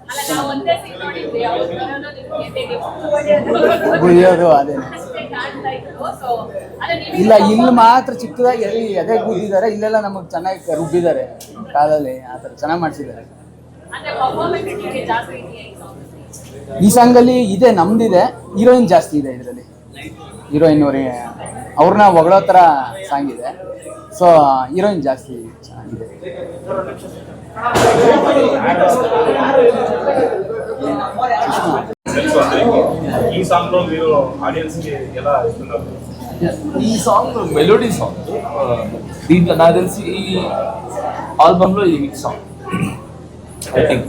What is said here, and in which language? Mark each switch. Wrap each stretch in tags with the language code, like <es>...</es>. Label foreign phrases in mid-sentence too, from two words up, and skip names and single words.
<kn>ಗುಳಿಯೋದು ಅದೇ ಇಲ್ಲ, ಇಲ್ಲಿ ಮಾತ್ರ ಚಿಕ್ಕದಾಗಿ ಎದೆ ಕೂದಿದ್ದಾರೆ, ಇಲ್ಲೆಲ್ಲ ನಮಗೆ ಚೆನ್ನಾಗಿ ರುಬ್ಬಿದ್ದಾರೆ ಕಾಲಲ್ಲಿ, ಆ ಥರ ಚೆನ್ನಾಗಿ ಮಾಡಿಸಿದ್ದಾರೆ. ಈ ಸಾಂಗಲ್ಲಿ ಇದೆ, ನಮ್ದಿದೆ, ಹೀರೋಯಿನ್ ಜಾಸ್ತಿ ಇದೆ ಇದರಲ್ಲಿ. ಹೀರೋಯಿನ್ ಅವ್ರನ್ನ ಹೊಗಳೋ ಥರ ಸಾಂಗ್ ಇದೆ. ಸೊ ಹೀರೋಯಿನ್ ಜಾಸ್ತಿ ಚೆನ್ನಾಗಿದೆ.</kn> <te>ఈ సాంగ్</te> <en>melody song,</en> <te>దీంట్లో నాకు తెలిసి ఈ ఆల్బమ్లో ఇది</te> <en>hit song I think.</en>